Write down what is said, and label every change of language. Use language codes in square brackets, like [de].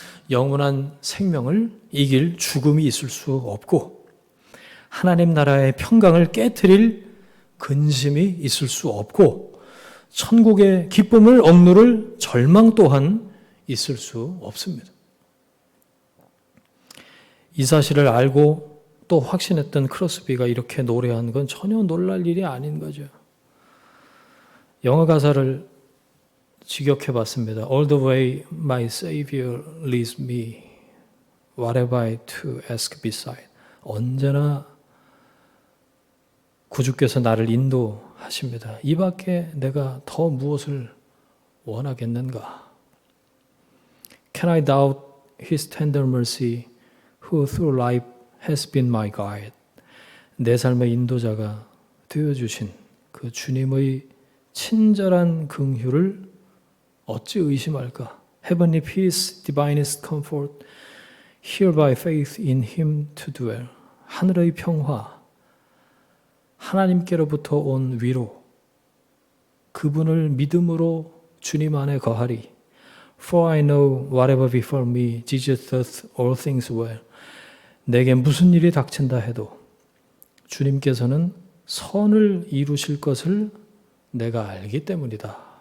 [ko] 영원한 생명을 이길 죽음이 있을 수 없고 하나님 나라의 평강을 깨트릴 근심이 있을 수 없고 천국의 기쁨을 억누를 절망 또한 있을 수 없습니다. 이 사실을 알고 또 확신했던 크로스비가 이렇게 노래한 건 전혀 놀랄 일이 아닌 거죠. 영어 가사를 직역해 봤습니다. [en] All the way my Savior leads me, what have I to ask beside? [ko] 언제나 구주께서 나를 인도하십니다. 이 밖에 내가 더 무엇을 원하겠는가? [en] Can I doubt His tender mercy, who through life has been my guide? [ko] 내 삶의 인도자가 되어주신 그 주님의 친절한 긍휼을 어찌 의심할까? [en] Heavenly peace, divinest comfort, here by faith in Him to dwell. [ko] 하늘의 평화, 하나님께로부터 온 위로, 그분을 믿음으로 주님 안에 거하리. [en] For I know whatever befall me, Jesus doth all things well. [ko] 내게 무슨 일이 닥친다 해도 주님께서는 선을 이루실 것을 내가 알기 때문이다.